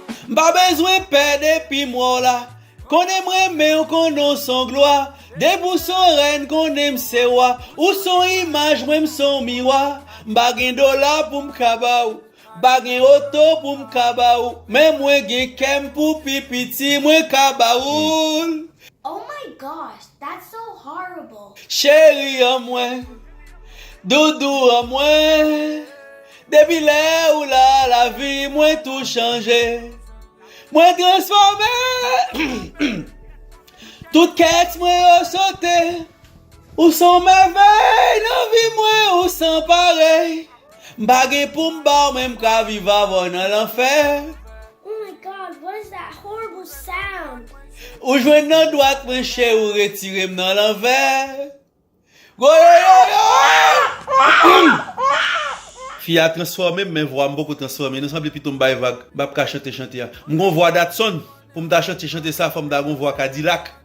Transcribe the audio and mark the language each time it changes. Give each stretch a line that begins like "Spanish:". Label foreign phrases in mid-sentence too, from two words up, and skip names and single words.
Haitian Creole: M pa bezwen pè depi mwa la. Konnen mwen men ou konnen son glwa. De pou son rèn konnen m se wa. Ou son imaj mwen m son miwa. M pa gen dola pou m ka ba ou. Pa gen oto pou m ka ba ou. Men mwen gen kèm pou pipiti mwen ka ba ou.
English: Oh my gosh, that's so horrible.
Haitian Creole: Chéri an mwen, doudou an mwen, depi lè ou la, lavi mwen tou chanje. Mwen transfòme, tout kèks mwen yo sote. Ou son mèvèy nan vi mwen, ou san parey. M pa gen pou m ba ou, men m ka viv avò nan lanfè.
English: Oh my God, what is that horrible sound?
Haitian Creole: Ou jwenn nan dwat mwen, chè, ou retire m nan lanvè.
English: Go, yo, yo, yo!
Haitian Creole: Fi a transfòme, men vwa m boko transfòme. Nou sanble pito m bay vag, m ap ka chante, chante a. M gon vwa Datson, pou m ta chante, chante sa, fò m ta gon vwa Cadillac.